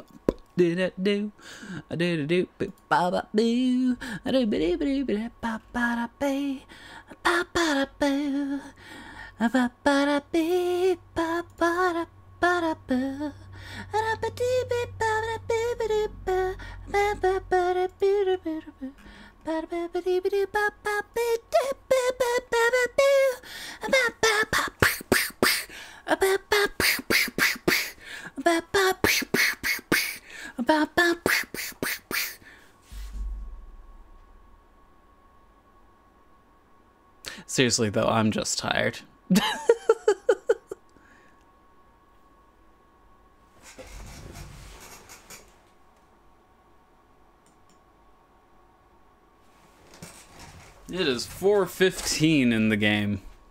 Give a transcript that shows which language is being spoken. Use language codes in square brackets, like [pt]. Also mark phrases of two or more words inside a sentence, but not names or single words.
[en] Did it do? I did it do. Ba ba boo. I do ba ba ba ba ba ba ba ba boo. Ba ba ba ba ba ba ba boo. Ba ba dee ba ba ba ba ba ba ba ba ba ba ba. Ba ba ba dee ba ba ba ba ba ba ba ba boo. Ba ba ba ba ba ba ba ba ba ba ba. Seriously though, I'm just tired. It is 4:15 in the game.